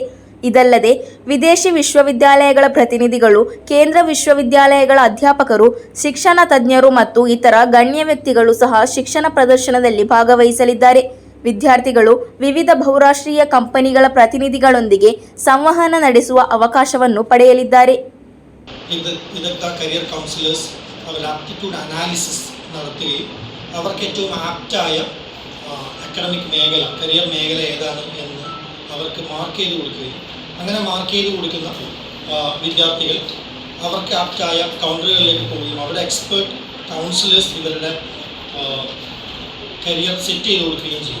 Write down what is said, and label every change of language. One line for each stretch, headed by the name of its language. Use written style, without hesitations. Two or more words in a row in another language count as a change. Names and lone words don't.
Kannada: ಇದಲ್ಲದೆ ವಿದೇಶಿ ವಿಶ್ವವಿದ್ಯಾಲಯಗಳ ಪ್ರತಿನಿಧಿಗಳು, ಕೇಂದ್ರ ವಿಶ್ವವಿದ್ಯಾಲಯಗಳ ಅಧ್ಯಾಪಕರು, ಶಿಕ್ಷಣ ತಜ್ಞರು ಮತ್ತು ಇತರ ಗಣ್ಯ ವ್ಯಕ್ತಿಗಳು ಸಹ ಶಿಕ್ಷಣ ಪ್ರದರ್ಶನದಲ್ಲಿ ಭಾಗವಹಿಸಲಿದ್ದಾರೆ. ವಿದ್ಯಾರ್ಥಿಗಳು ವಿವಿಧ ಬಹುರಾಷ್ಟ್ರೀಯ ಕಂಪನಿಗಳ ಪ್ರತಿನಿಧಿಗಳೊಂದಿಗೆ ಸಂವಹನ ನಡೆಸುವ ಅವಕಾಶವನ್ನು ಪಡೆಯಲಿದ್ದಾರೆ.
Malayalam: വിദഗ്ധ
English: career counsellors
Malayalam: അവർ
English: aptitude analysis
Malayalam: നടത്തുകയും അവർക്ക് ഏറ്റവും ആപ്റ്റായ അക്കാഡമിക് മേഖല, കരിയർ മേഖല ഏതാണ് എന്ന് അവർക്ക് മാർക്ക് ചെയ്ത് കൊടുക്കുകയും അങ്ങനെ മാർക്ക് ചെയ്ത് കൊടുക്കുന്ന വിദ്യാർത്ഥികൾ അവർക്ക് ആപ്റ്റായ കൗണ്ടറുകളിലേക്ക് പോവുകയും അവിടെ
English: expert counsellors
Malayalam: ഇവരുടെ
English: career set
Malayalam: ചെയ്ത് കൊടുക്കുകയും ചെയ്യും.